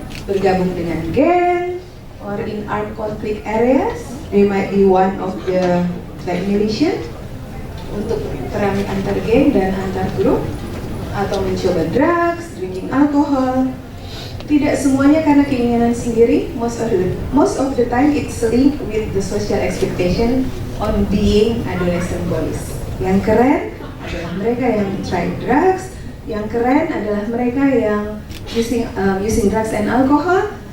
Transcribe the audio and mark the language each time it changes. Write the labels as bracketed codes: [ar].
[id] Bergabung dengan geng, [en] or in armed conflict areas, they might be one of the like militia, [id] untuk perang antar geng dan antar grup, atau mencoba [en] drugs, drinking alkohol. [id] Tidak semuanya karena keinginan sendiri. [en] Most of the time it's linked with the social expectation on being adolescent boys. [id] Yang keren adalah mereka yang [en] try drugs. [id] Yang keren adalah mereka yang [en] using drugs and alcohol.